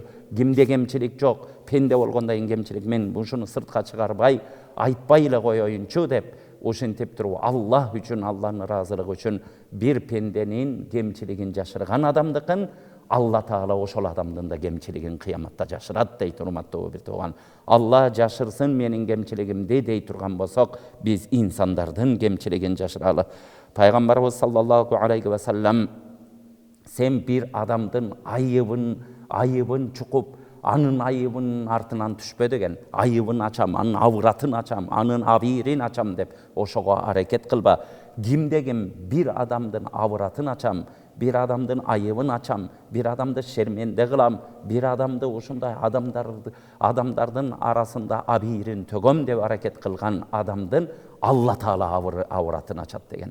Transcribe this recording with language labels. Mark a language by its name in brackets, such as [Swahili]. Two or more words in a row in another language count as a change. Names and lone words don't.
[Kyrgyz] Кимде кемчилик жок, пенде болгондон кийин кемчилик, мен ушуну сыртка чыгарбай, айтпай эле коеюнчу деп ошентип туруп, Аллах үчүн, Алланын ыраазылыгы үчүн бир пенденин кемчилигин жашырган адамдыкын Алла Таала ошол адамдын да кемчилигин кыяматта жашырат дейт, урматтуу бир тууган. Алла жашырсын менин кемчилигимди дей турган болсок, биз инсандардын кемчилигин жашыралы. Пайгамбарыбыз [Arabic] صلى الله عليه وسلم: [Kyrgyz] "Сен бир адамдын айыбын чукуп, анын айыбынын артынан түшпө" деген. Айыбын ачам, анын авыратын ачам, анын абийирин ачам деп ошого аракет кылба. Кимде ким бир адамдын авыратын ачам, бир адамдын айыбын ачам, бир адамды шерменде кылам, бир адамды ушундай адамдардын арасында абийирин төгөм деп аракет кылган адамдын Алла Таала авыратын ачат деген.